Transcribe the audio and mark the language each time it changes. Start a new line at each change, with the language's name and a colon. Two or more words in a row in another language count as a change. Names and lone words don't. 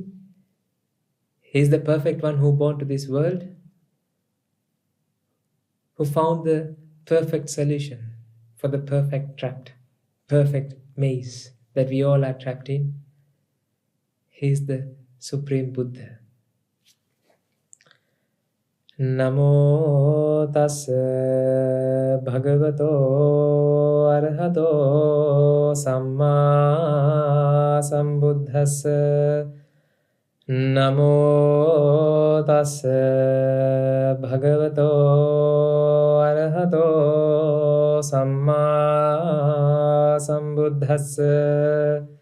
English: He is the perfect one who born to this world, who found the perfect solution for the perfect maze that we all are trapped in. He is the Supreme Buddha.
Pali: Namo tassa bhagavato arahato samma sambuddhassa. Namo tassa bhagavato arahato samma sambuddhassa.